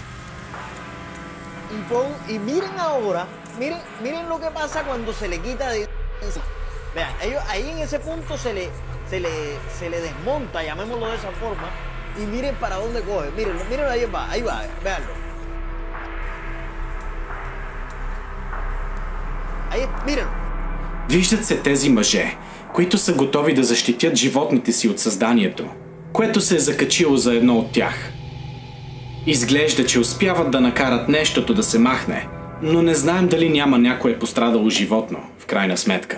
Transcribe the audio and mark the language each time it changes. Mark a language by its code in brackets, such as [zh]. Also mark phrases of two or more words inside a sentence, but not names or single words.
[es] Y miren ahora, miren lo que pasa cuando se le quita de... Vean, ahí en ese punto se le desmonta, llamémoslo de esa forma, y miren para dónde coge. Mírenlo, ahí va, véanlo. Ahí, mírenlo. [bg] Виждат се тези мъже, които са готови да защитят животните си от създанието, което се е закачило за едно от тях. Изглежда, че успяват да накарат нещото да се махне, но не знаем дали няма някое пострадало животно, в крайна сметка.